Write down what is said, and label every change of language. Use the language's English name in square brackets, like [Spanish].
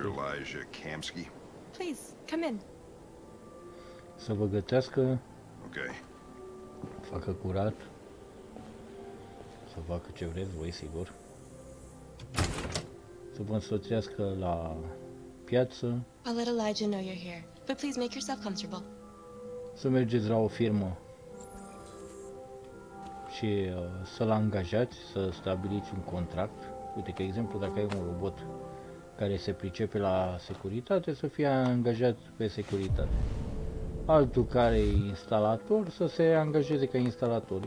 [English] Elijah Kamsky. Please, come in. [Romanian] Să vă gătească, [English] Okay. [Romanian] facă curat, să facă ce vreți voi, sigur. Să vă însoțească la piață, [English] I'll let Elijah know you're here, but please make yourself comfortable. [Romanian] să mergeți la o firmă și să-l angajați, să stabiliți un contract. Uite, că exemplu, dacă ai un robot care se pricepe la securitate, să fie angajat pe securitate. Altul care e instalator, să se angajeze ca instalator.